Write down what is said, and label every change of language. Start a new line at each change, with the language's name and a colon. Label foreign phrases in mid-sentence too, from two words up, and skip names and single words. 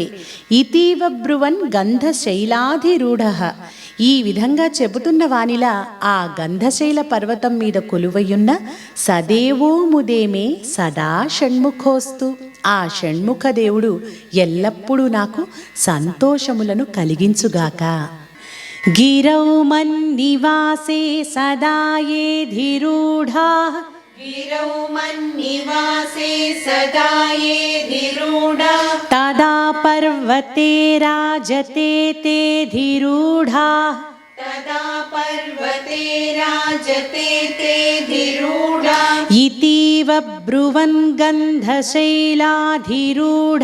Sanskrit: ఇతీవ బ్రువన్ గంధశైలాధిరూఢః,
Telugu: ఈ విధంగా చెబుతున్న వానిలా ఆ గంధశైల పర్వతం మీద కొలువయున్న
Sanskrit: సదేవో ముదేమే సదా షణ్ముఖోస్తు,
Telugu: ఆ షణ్ముఖ దేవుడు ఎల్లప్పుడూ నాకు సంతోషములను కలిగించుగాక.
Sanskrit: గిరౌ మన్నివాసే సదా యే ధిరూఢాః गिरौ मन्निवासे सदा ये धिरूढा तदा पर्वते राजते ते धिरूढाः तदा पर्वते राजते ते धिरूढा इतीव ब्रुवन् गन्धशैलाधिरूढ